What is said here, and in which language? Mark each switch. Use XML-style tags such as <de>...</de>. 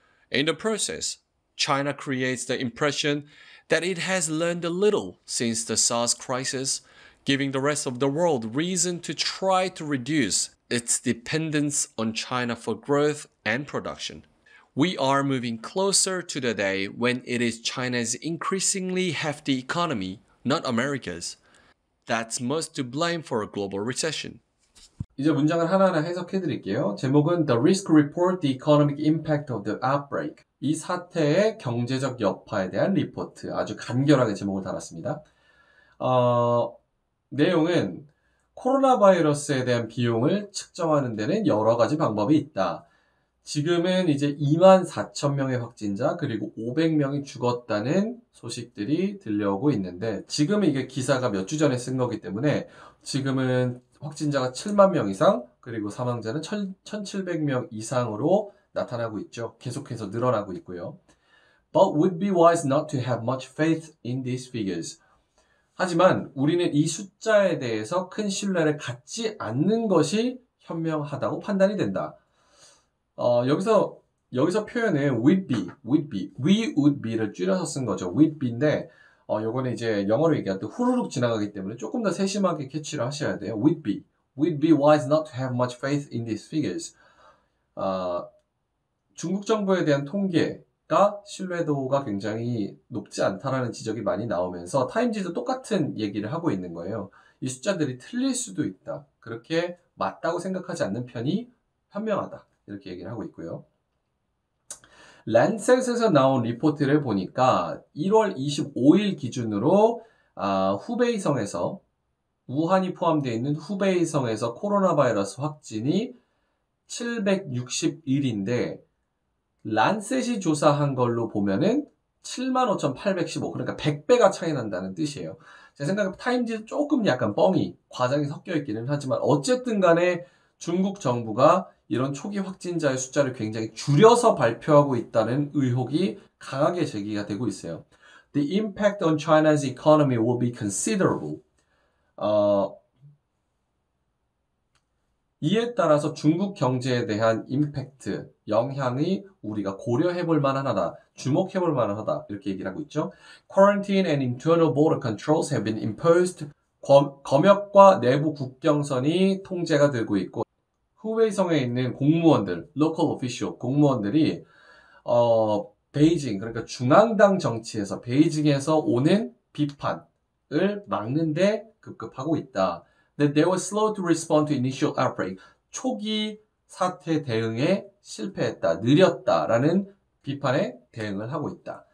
<en>In the process, China creates the impression that it has learned a little since the SARS crisis, giving the rest of the world reason to try to reduce its dependence on China for growth and production. We are moving closer to the day when it is China's increasingly hefty economy, not America's, that's most to blame for a global recession.</en> <ko>이제 문장을 하나하나 해석해 드릴게요. 제목은</ko> <en>The Risk Report, The Economic Impact of the Outbreak.</en> <ko>이 사태의 경제적 여파에 대한 리포트. 아주 간결하게 제목을 달았습니다. 내용은 코로나 바이러스에 대한 비용을 측정하는 데는 여러 가지 방법이 있다. 지금은 이제 24,000명의 확진자 그리고 500명이 죽었다는 소식들이 들려오고 있는데 지금은 이게 기사가 몇 주 전에 쓴 거기 때문에 지금은 확진자가 7만 명 이상 그리고 사망자는 1,700명 이상으로 나타나고 있죠. 계속해서 늘어나고 있고요.</ko> <en>But would be wise not to have much faith in these figures.</en> <ko>하지만 우리는 이 숫자에 대해서 큰 신뢰를 갖지 않는 것이 현명하다고 판단이 된다. 여기서 표현은</ko> <en>would be, we would be</en> <ko>를 줄여서 쓴 거죠.</ko> <en>would be</en> <ko>인데, 요거는 이제 영어로 얘기할 때 후루룩 지나가기 때문에 조금 더 세심하게 캐치를 하셔야 돼요.</ko> <en>would be wise not to have much faith in these figures.</en> <ko>중국 정부에 대한 통계가 신뢰도가 굉장히 높지 않다라는 지적이 많이 나오면서 타임지도 똑같은 얘기를 하고 있는 거예요. 이 숫자들이 틀릴 수도 있다. 그렇게 맞다고 생각하지 않는 편이 현명하다. 이렇게 얘기를 하고 있고요. 란셋에서 나온 리포트를 보니까 1월 25일 기준으로 후베이성에서 우한이 포함되어 있는 후베이성에서 코로나 바이러스 확진이 761인데 란셋이 조사한 걸로 보면은 75,815 그러니까 100배가 차이 난다는 뜻이에요. 제 생각에 타임즈 조금 약간 뻥이 과장이 섞여 있기는 하지만 어쨌든 간에 중국 정부가 이런 초기 확진자의 숫자를 굉장히 줄여서 발표하고 있다는 의혹이 강하게 제기가 되고 있어요.</ko> <en>The impact on China's economy will be considerable.</en> <ko>이에 따라서 중국 경제에 대한 임팩트, 영향이 우리가 고려해 볼 만하다, 주목해 볼 만하다 이렇게 얘기를 하고 있죠.</ko> <en>Quarantine and internal border controls have been imposed.</en> <ko>검역과 내부 국경선이 통제가 되고 있고 후베이성에 있는 공무원들, local official 공무원들이 베이징 그러니까 중앙당 정치에서 베이징에서 오는 비판을 막는데 급급하고 있다.</ko> <en>That they were slow to respond to initial outbreak.</en> <ko>초기 사태 대응에 실패했다, 느렸다라는 비판에 대응을 하고 있다.</ko>